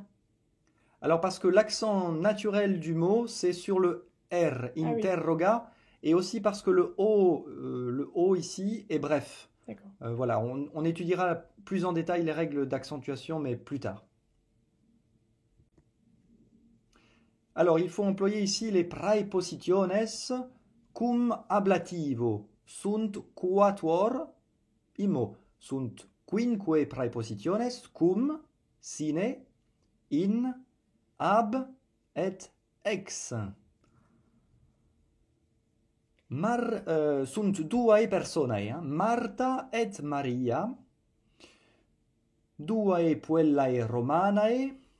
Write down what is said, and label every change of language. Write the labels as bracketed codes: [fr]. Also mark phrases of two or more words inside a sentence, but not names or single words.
[fr] Alors parce que l'accent naturel du mot, c'est sur le R, Ah oui. interroga, et aussi parce que le O ici est bref. D'accord. Voilà, on étudiera plus en détail les règles d'accentuation, mais plus tard. Alors, il faut employer ici les [la] praepositiones cum ablativo. Sunt quatuor imo. Sunt quinque praepositiones cum, sine, in, ab et ex. Sunt duae personae, Marta et Maria, duae puellae Romanae,